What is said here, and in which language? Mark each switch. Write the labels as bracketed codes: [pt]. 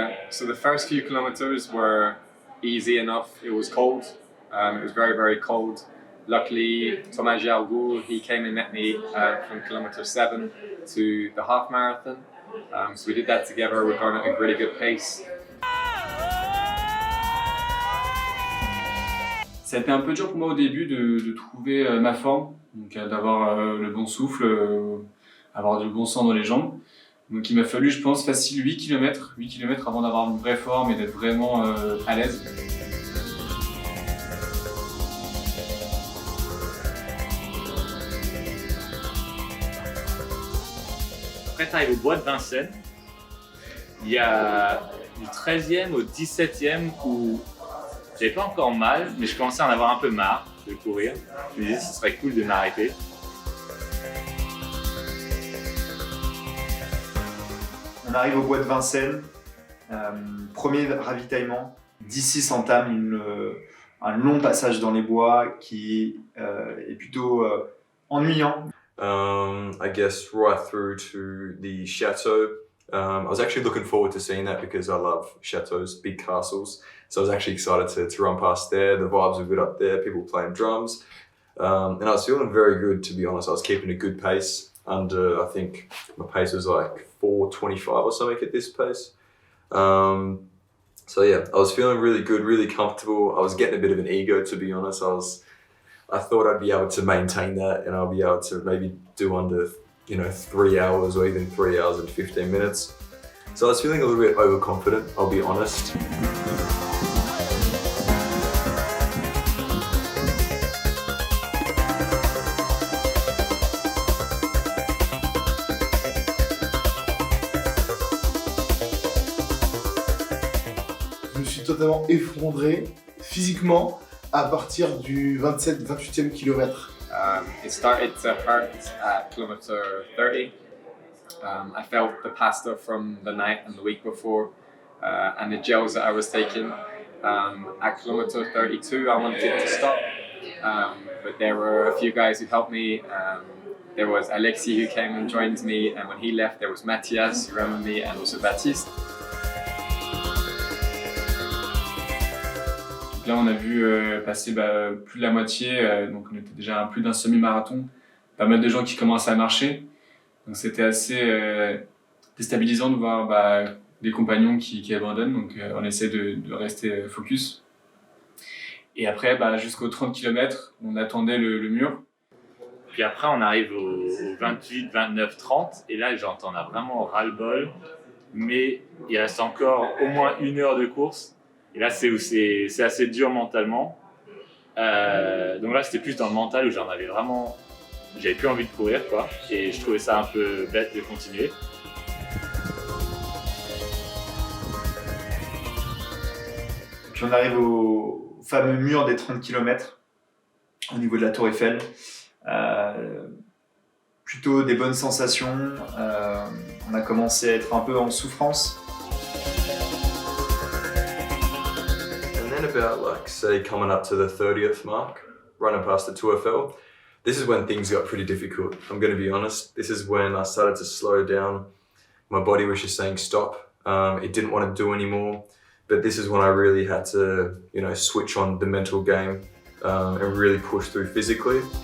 [en] So the first few kilometers were easy enough. It was cold. It was very, very cold. Luckily, Thomas Giargoul, he came and met me from kilometer 7 to the half marathon. So we did that together. We're going at a really good pace. [fr] Ça a été un peu dur pour moi au début de trouver ma forme, donc d'avoir le bon souffle, avoir du bon sang dans les jambes. Donc il m'a fallu, je pense, facile 8 km avant d'avoir une vraie forme et d'être vraiment à l'aise. Après, tu arrives au bois de Vincennes. Il y a du 13e au 17e où j'avais pas encore mal, mais je commençais à en avoir un peu marre de courir. Je me disais que ce serait cool de m'arrêter. On arrive au bois de Vincennes, premier ravitaillement. D'ici s'entame un long passage dans les bois qui est plutôt ennuyant. [en] I guess right through to the chateau. I was actually looking forward to seeing that because I love chateaus, big castles. So I was actually excited to run past there. The vibes were good up there, people playing drums. And I was feeling very good, to be honest. I was keeping a good pace. I think my pace was like 4:25 or something at this pace. So yeah, I was feeling really good, really comfortable. I was getting a bit of an ego, to be honest. I thought I'd be able to maintain that and I'll be able to maybe do under 3 hours or even 3 hours and 15 minutes. So I was feeling a little bit overconfident, I'll be honest. [fr] Je me suis totalement effondré physiquement à partir du 27-28e kilomètre. [en] It started to hurt at kilometer 30. I felt the pasta from the night and the week before and the gels that I was taking. At kilometer 32 I wanted to stop, but there were a few guys who helped me. There was Alexis who came and joined me, and when he left there was Matthias who ran with me and also Baptiste. [fr] Là, on a vu passer plus de la moitié, donc on était déjà à plus d'un semi-marathon, pas mal de gens qui commençaient à marcher. Donc c'était assez déstabilisant de voir des compagnons qui abandonnent, donc on essaie de rester focus. Et après, jusqu'aux 30 km, on attendait le mur. Puis après, on arrive au 28, 29, 30, et là, j'en ai vraiment ras-le-bol. Mais il reste encore au moins 1 heure de course. Et là, c'est où c'est assez dur mentalement. Donc là, c'était plus dans le mental où j'avais plus envie de courir, quoi. Et je trouvais ça un peu bête de continuer. Puis on arrive au fameux mur des 30 km au niveau de la Tour Eiffel. Plutôt des bonnes sensations. On a commencé à être un peu en souffrance. [en] And then about say coming up to the 30th mark, running past the Tour Eiffel, this is when things got pretty difficult. I'm going to be honest. This is when I started to slow down. My body was just saying stop. It didn't want to do anymore. But this is when I really had to, switch on the mental game and really push through physically.